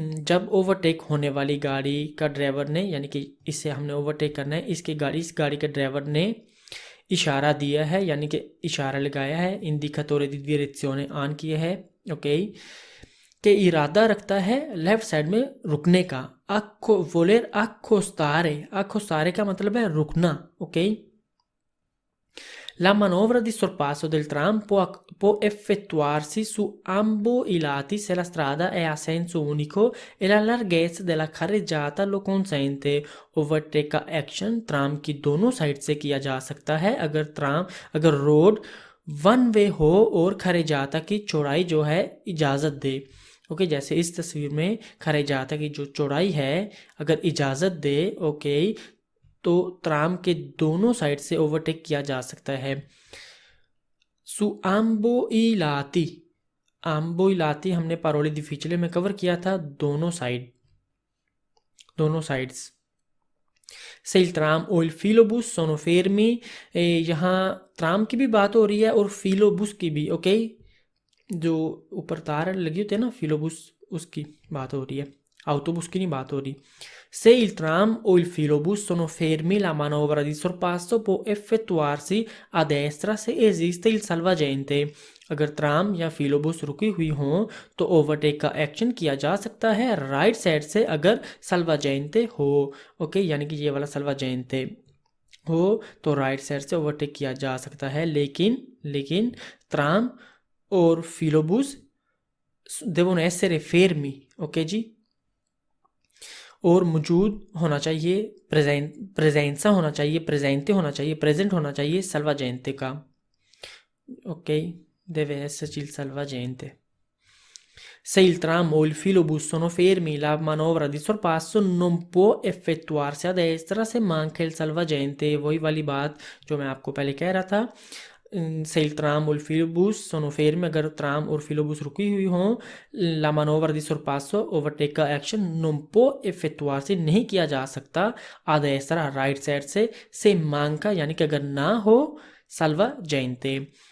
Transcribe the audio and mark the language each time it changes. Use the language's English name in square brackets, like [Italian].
[Hindi] जब ओवरटेक होने वाली गाड़ी का ड्राइवर ने, यानी कि इससे हमने ओवरटेक करना है, इस गाड़ी के ड्राइवर ने इशारा दिया है, यानी कि इशारा लगाया है, इंडिकेटore di direzione ऑन किया है, ओके, कि इरादा रखता है लेफ्ट साइड में रुकने का। वोलेर accostare का मतलब है रुकना, okay. [Italian] La manovra di sorpasso del tram può effettuarsi su ambo i lati se la strada è a senso unico e la larghezza della carreggiata lo consente. [Hindi] Overtake का एक्शन ट्राम की दोनों साइड से किया जा सकता है अगर रोड वन वे हो और खरेजाता की चौड़ाई जो है इजाज़त दे, ओके, जैसे इस तस्वीर में खरेजाता की जो चौड़ाई है अगर इजाज़त दे, ओके, तो ट्राम के दोनों साइड से ओवरटेक किया जा सकता है। [Italian] सु आम्बो इलाती [Hindi] हमने पारोली डिफिचले में कवर किया था, दोनों साइड्स। [Italian] से il tram o il filobus sono fermi, [Hindi] यहाँ ट्राम की भी बात हो रही है और फिलोबुस की भी, ओके, जो ऊपर तार लगी होती है ना, फिलोबुस, उसकी बात हो रही है, autobus की नहीं बात हो रही। [Italian] Se il tram o il filobus sono fermi, la manovra di sorpasso può effettuarsi a destra se esiste il salvagente. [Hindi] अगर ट्राम या फिलोबुस रुकी हुई हो तो ओवरटेक का एक्शन किया जा सकता है राइट साइड से अगर सल्वाजेंटे हो, ओके, यानी कि ये वाला सल्वाजेंटे हो तो राइट साइड से ओवरटेक किया जा सकता है, लेकिन ट्राम और फिलोबुस [Italian] devono essere fermi, [Hindi] ओके जी, और मौजूद होना चाहिए, प्रेजेंट होना चाहिए सल्वाजेंटे का, [English] ok? [Italian] Deve esserci il salvagente. Se il tram o il filobus sono fermi, la manovra di sorpasso non può effettuarsi a destra se manca il salvagente. [Hindi] वही वाली बात जो मैं आपको पहले कह रहा था, [Italian] से il tram o il filobus sono fermi, [Hindi] अगर tram और filobus रुकी हुई हों, [Italian] la manovra di sorpasso, [Hindi] overtake का एक्शन [Italian] non può effettuarsi, [Hindi] नहीं किया जा सकता [Italian] a destra, [Hindi] राइट साइड से manca यानी कि अगर ना हो salvagente.